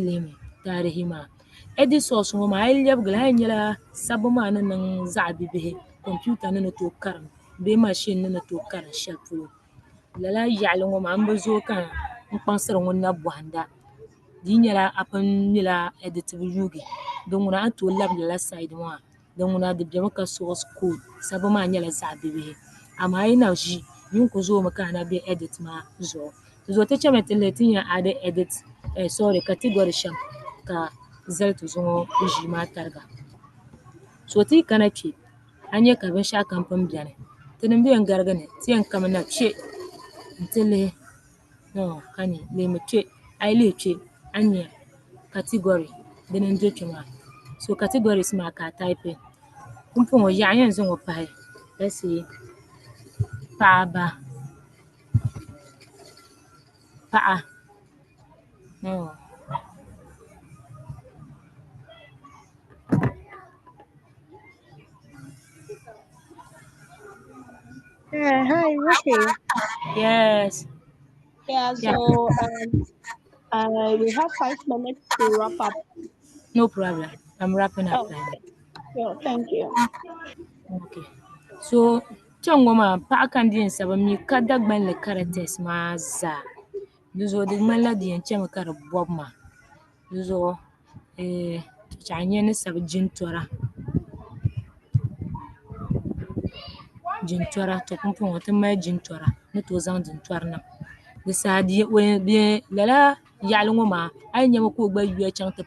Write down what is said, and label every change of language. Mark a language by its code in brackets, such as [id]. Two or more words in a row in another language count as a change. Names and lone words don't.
[dag] lihimi taarihi maa [en] edit source [dag] ŋɔ maa a yi lɛbigi li a yɛn nyɛla sabbu maa ni niŋ zaɣ bibihi computer ni ni tooi karim bee machine ni ni tooi karim shɛli polo lala yaɣali ŋɔ maa n bi zooi ka n kpaŋsiri ŋun na bɔhinda di yi nyɛla a pun nyɛla editibu yuugi din ŋuna a ni tooi labi lala side maa din ŋuna di bemi ka [en] source code [dag] sabbu maa nyɛla zaɣ bibihi amaa a yi na ʒi yini ku zoomi ka a na be edit maa zuɣu ti zo ti chɛmi ti lihi ti nya adi [en] edit category [dag] shɛm ka zali ti zuŋɔ ʒii maa tariga so ti yi kana kpɛ a nya ka binshɛɣu kam pun bɛni ti nim bi yɛn garigi ni ti yɛn kami na kpɛ n ti lihi ka nya lihimi kpɛ a yi lihi kpɛ a nya category dini n do kpɛ maa so categories maa ka a taipi pumpɔŋɔ yaɣa yɛn zaŋ o pahi [en] let's say [dag] paɣaba paɣa [en] Hi, okay. yes Yeah, yeah so we have 5 minutes to wrap up. no problem I'm wrapping up Oh, now. yeah, thank you. Okay. [dag] So kpɛŋ ŋɔ maa paɣa kan di yɛn sabi mi ka Dagbanli characters maa zaa di zuɣu di ŋmanila di yɛn chɛmi ka di bɔbi maa di zuɣu ka a nya ni sabi jintɔra to pumpɔŋɔ ti mali jintɔra ni tooi zaŋ jintɔri niŋ di saa lala yaɣali ŋɔ maa a yi nyɛmi ka o gba yuya chaŋ ti